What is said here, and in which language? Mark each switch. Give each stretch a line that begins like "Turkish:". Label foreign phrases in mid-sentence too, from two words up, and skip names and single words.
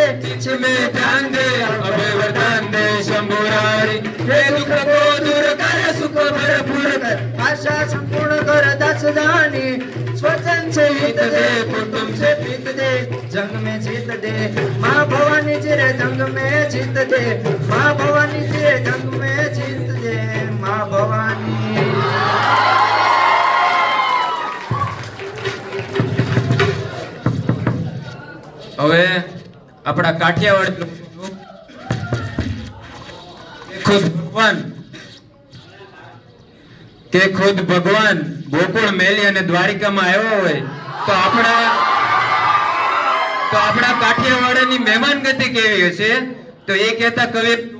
Hindi: पीछ में ध्यान दे अभय वरदान दे शंभुरारी हे दुख को दूर कर सुख भरपूर कर आशा संपूर्ण कर दास दानी स्वजन से हित दे कुटुंब से प्रीत दे जंग में जीत दे माँ भवानी जिरे जंग में जीत दे माँ भवानी जिरे जंग में जीत दे माँ भवानी।
Gujarati: હવે આપણા કાઠિયાવાડ ખુદ ભગવાન કે ખુદ ભગવાન ગોકુળ મેલી અને દ્વારિકામાં આવ્યો હોય તો આપણા તો આપણા કાઠિયાવાડની મહેમાન ગતિ કેવી હશે તો એ કહેતા કવિ